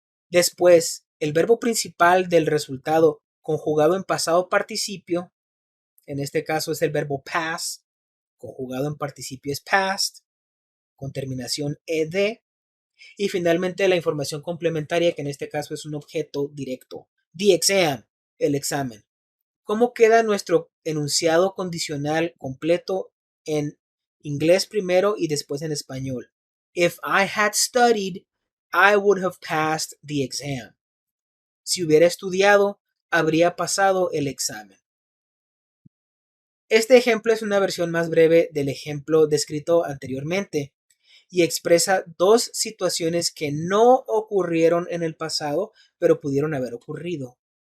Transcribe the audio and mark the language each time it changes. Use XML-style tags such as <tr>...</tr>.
<es>Después el verbo principal del resultado conjugado en pasado participio, en este caso es el verbo pass, conjugado en participio es past, con terminación ed. Y finalmente la información complementaria, que en este caso es un objeto directo.</es> <en>The exam,</en> <es>el examen. ¿Cómo queda nuestro enunciado condicional completo en inglés primero y después en español?</es> <en>If I had studied, I would have passed the exam.</en> <es>Si hubiera estudiado, habría pasado el examen. Este ejemplo es una versión más breve del ejemplo descrito anteriormente y expresa dos situaciones que no ocurrieron en el pasado, pero pudieron haber ocurrido.</es>